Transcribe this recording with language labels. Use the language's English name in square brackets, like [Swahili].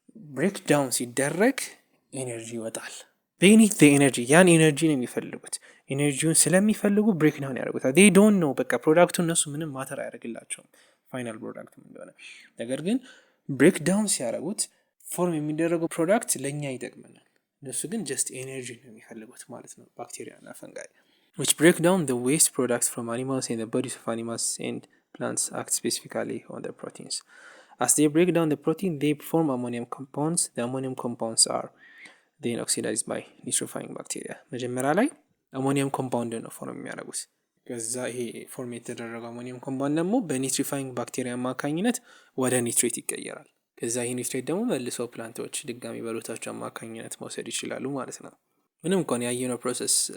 [Amharic] ብሬክ ዳውን ሲደረግ ኤነርጂ ይወጣል። [English] they need the energy [Amharic] ያን ኤነርጂ ነው የሚፈልጉት። ኤነርጂውን ስለሚፈልጉ ብሬክ ዳውን ያደርጉታል። [English] they don't know [Amharic] በቃ ፕሮዳክቱ እነሱ ምንም ማተር አያደርግላቸውም ፋይናል ፕሮዳክቱ እንደሆነ። ነገር ግን ብሬክ ዳውን ሲያደርጉት ፎርም የሚደረገው ፕሮዳክት ለኛ ይጠቅመናል። እነሱ ግን ጀስት ኤነርጂ ነው የሚፈልጉት ማለት ነው። ባክቴሪያ እና ፈንጋይ [English] which break down the waste products from animals in the bodies of animals and plants act specifically on the proteins. As they break down the protein they form ammonium compounds. The ammonium compounds are then oxidized by nitrifying bacteria. [Amharic] መጀመሪያ ላይ አሞኒየም ኮምፓውንድ ነው ፎርም የሚያደርጉት። ከዛ ይሄ ፎርም የተደረገው አሞኒየም ኮምፓውንድ ደግሞ በኒትሪፋይንግ ባክቴሪያ አማካኝነት ወደ ኒትሬት ይቀየራል። ከዛ ይሄ ኒትሬት ደግሞ መልሶ ፕላንቶች ድጋሚ በሩታቸው አማካኝነት መውሰድ ይችላሉ ማለት ነው። ምንም እንኳን ያየነው ፕሮሰስ